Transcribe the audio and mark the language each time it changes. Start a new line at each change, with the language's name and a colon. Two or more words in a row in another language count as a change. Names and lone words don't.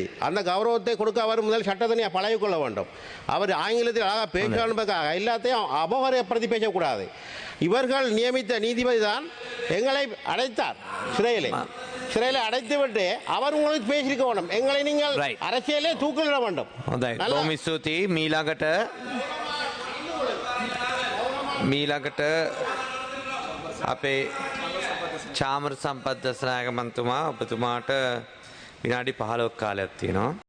Tamil: அந்த கௌரவத்தை கொடுக்க அவர் முதல் சட்டத்தினை பழகிக்கொள்ள வேண்டும். அவர் ஆங்கிலத்தில் அழகாக பேசணும்பதற்காக எல்லாத்தையும் அபகரப்படுத்தி பேசக்கூடாது. இவர்கள் நியமித்த நீதிபதி தான் எங்களை அடைத்தார் சிறையிலே அடைத்துவிட்டு அவர் உங்களுக்கு பேசியிருக்க வேண்டும். எங்களை நீங்கள் அரசியலே தூக்கிலிட வேண்டும்.
Sinhala: මීළඟට අපේ චාමර සම්පත් දසනායක මන්තුමා ඔබතුමාට විනාඩි 15ක් කාලයක් තියෙනවා.